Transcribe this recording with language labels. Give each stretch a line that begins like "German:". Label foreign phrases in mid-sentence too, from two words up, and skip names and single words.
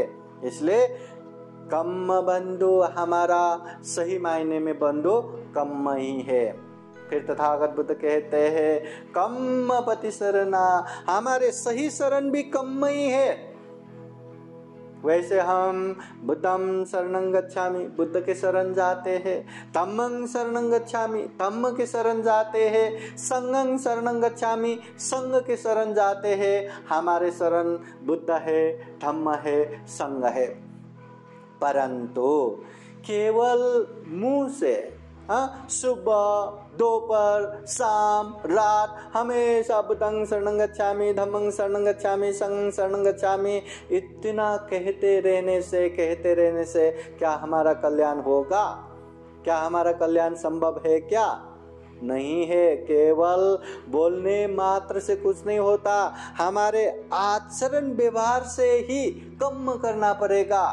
Hindi: इसलिए कर्म बंधु, हमारा सही मायने में बंधु कर्म ही है। फिर तथागत बुद्ध कहते हैं
Pali: कर्म पति शरणा,
Hindi: हमारे सही शरण भी कर्म ही है। वैसे हम
Pali: बुद्धं शरणं गच्छामि,
Hindi: बुद्ध के शरण जाते हैं,
Pali: धम्मं शरणं गच्छामि,
Hindi: धम्म के शरण जाते हैं,
Pali: संघं शरणं गच्छामि,
Hindi: संघ के शरण जाते हैं। हमारे शरण बुद्ध है, धम्म है, संघ है। परंतु केवल मुंह से, हाँ, सुबह दोपहर शाम रात हमेशा
Pali: बुद्धं शरणं गच्छामि, धम्मं शरणं गच्छामि, संघं शरणं गच्छामि,
Hindi: इतना कहते रहने से क्या हमारा कल्याण होगा? क्या हमारा कल्याण संभव है? क्या नहीं है। केवल बोलने मात्र से कुछ नहीं होता, हमारे आचरण व्यवहार से ही कर्म करना पड़ेगा।